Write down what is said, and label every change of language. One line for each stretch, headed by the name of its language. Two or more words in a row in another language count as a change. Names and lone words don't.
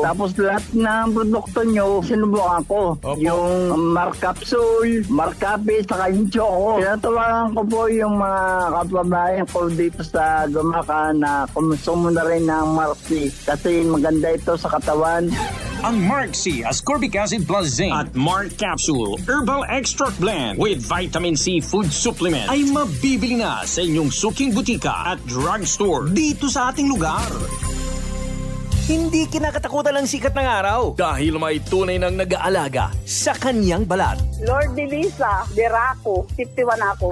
Filipino: Tapos lahat ng produkto nyo, sinubukan ko. Opo. Yung Mark Capsule, Mark Cafe, saka yung Choco. Tinatawagan ko po yung mga kababayan ko dito sa Gumaca na kumusumo na rin ng Mark C. Kasi maganda ito sa katawan. Ang Mark C Ascorbic Acid Plus Zinc at Mark Capsule Herbal Extract Blend with Vitamin C Food Supplement ay mabibili na sa inyong suking butika at drugstore dito sa ating lugar. Hindi kinakatakutan ng sikat ng araw dahil may tunay ng nag-aalaga sa kanyang balat. Lord Delisa Deraco, 51 ako.